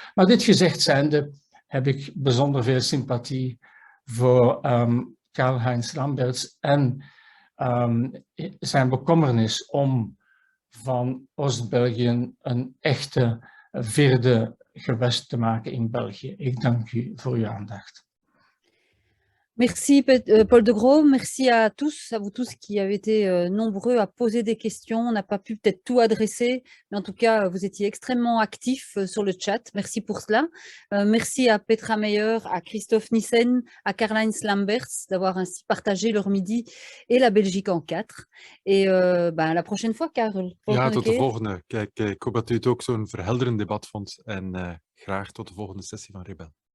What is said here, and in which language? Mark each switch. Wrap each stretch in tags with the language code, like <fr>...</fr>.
<nl>Maar dit gezegd zijnde heb ik bijzonder veel sympathie voor Karl-Heinz Lamberts en zijn bekommernis om van Oost-België een echte vierde gewest te maken in België. Ik dank u voor uw aandacht.</nl> <fr>Merci Paul de Grauw, merci à vous tous qui avez été nombreux à poser des questions. On n'a pas pu peut-être tout adresser, mais en tout cas, vous étiez extrêmement actifs sur le chat. Merci pour cela. Merci à Petra Meyer, à Christophe Nissen, à Karl-Heinz Lamberts d'avoir ainsi partagé leur midi et la Belgique en 4. Et à la prochaine fois, Karel.</fr> <nl>Ja, tot de volgende. Kijk, ik hoop dat u het ook zo'n verhelderend debat vond en graag tot de volgende sessie van Rebel.</nl>